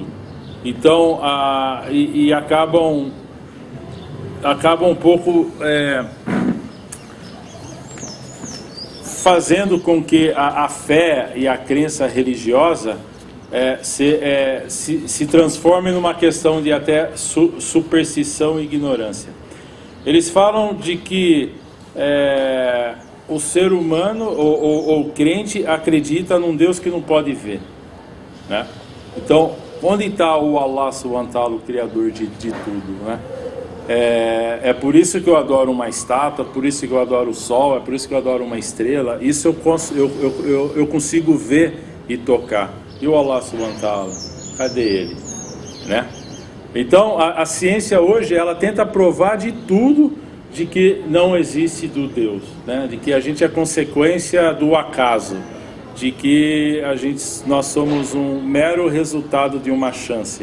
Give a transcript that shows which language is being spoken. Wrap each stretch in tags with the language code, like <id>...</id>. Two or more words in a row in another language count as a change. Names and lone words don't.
<pt>Então, acabam um pouco fazendo com que a fé e a crença religiosa se transforme numa questão de até superstição e ignorância. Eles falam de que o ser humano ou o crente acredita num Deus que não pode ver, né? Então, onde está o</pt> <ar>الله سبحانه وتعالى,</ar> <pt>o Criador de tudo, né? É por isso que eu adoro uma estátua, por isso que eu adoro o sol, é por isso que eu adoro uma estrela. Isso eu consigo ver e tocar. E o</pt> <ar>الله سبحانه وتعالى,</ar> <pt>cadê ele, né? Então a ciência hoje, ela tenta provar de tudo, de que não existe do Deus, né? De que a gente é consequência do acaso, de que nós somos um mero resultado de uma chance.</pt>